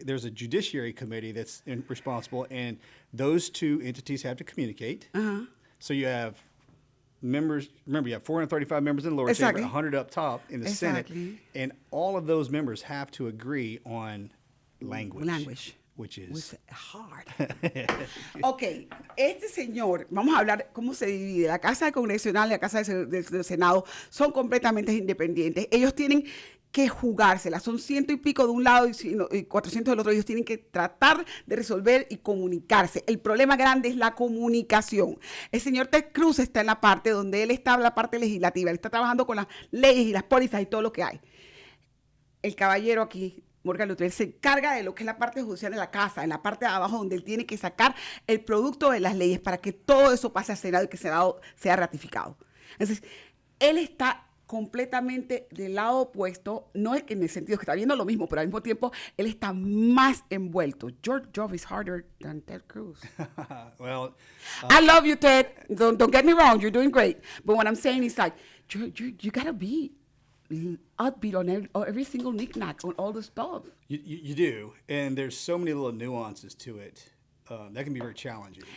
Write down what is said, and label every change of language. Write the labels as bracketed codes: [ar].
[en] there's a judiciary committee that's responsible, and those two entities have to communicate. Uh-huh. So you have members. Remember, you have 435 members in the lower Exactly. chamber, 100 up top in the Senate, and all of those members have to agree on language. Which is hard. [es] Ok, este señor, vamos a hablar cómo se divide. La Casa Congresional y la Casa del Senado son completamente independientes. Ellos tienen que jugársela. Son 100 y pico de un lado y 400 del otro. Ellos tienen que tratar de resolver y comunicarse. El problema grande es la comunicación. El señor Ted Cruz está en la parte donde él está en la parte legislativa. Él está trabajando con las leyes y las pólizas y todo lo que hay. El caballero aquí Morgan Luttrell se encarga de lo que es la parte judicial de la casa, en la parte de abajo donde él tiene que sacar el producto de las leyes para que todo eso pase al Senado y que el Senado sea ratificado. Entonces, él está completamente del lado opuesto, no es que en el sentido que está viendo lo mismo, pero al mismo tiempo él está más envuelto. [en] Your job is harder than Ted Cruz. Well, I love you, Ted. Don't get me wrong, you're doing great. But what I'm saying is like, you gotta be upbeat on every single knick-knack, on all the stuff. you do, and there's so many little nuances to it that can be very challenging.